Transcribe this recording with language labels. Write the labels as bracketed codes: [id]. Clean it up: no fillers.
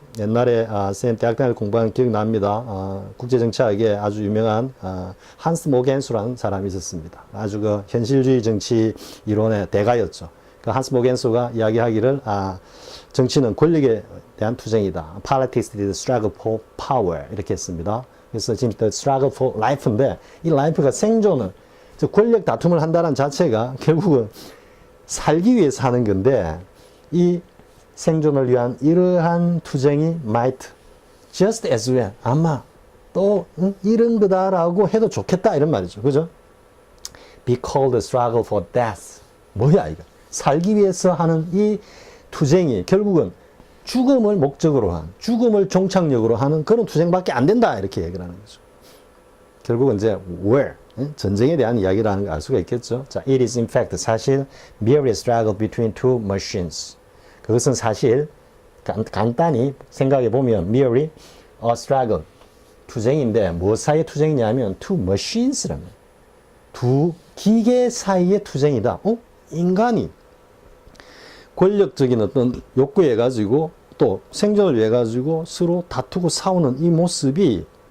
[ko] 옛날에 쌤 대학 다닐 공부한 기억 납니다. 국제정치학에 아주 유명한 한스 모겐수라는 사람이 있었습니다. 아주 그 현실주의 정치 이론의 대가였죠. 그 한스 모겐수가 이야기하기를 정치는 권력에 대한 투쟁이다. [en] Politics is the struggle for power [ko] 이렇게 했습니다. 그래서 지금 [en] the struggle for life [ko] 인데 이 life가 생존을 즉 권력 다툼을 한다는 자체가 결국은 살기 위해서 하는 건데 이 생존을 위한 이러한 투쟁이 [en] might just as well [ko] 아마 또 이런 거다라고 해도 좋겠다 이런 말이죠. 그죠? [en] Be called the struggle for death. [ko] 뭐야 이거? 살기 위해서 하는 이 투쟁이 결국은 죽음을 목적으로 한, 죽음을 종착역으로 하는 그런 투쟁밖에 안 된다 이렇게 얘기를 하는 거죠. 결국은 이제 war 전쟁에 대한 이야기라는 걸 알 수가 있겠죠. [en] 자, it is in fact 사실 merely a struggle between two machines. [ko] 그것은 사실 간단히 생각해 보면 [en] merely a struggle [ko] 투쟁인데 뭐 사이의 투쟁이냐면 [en] two machines [ko] 라면 두 기계 사이의 투쟁이다. 인간이 권력적인 어떤 욕구에 가지고 또 생존을 위해 가지고 서로 다투고 싸우는 이 모습이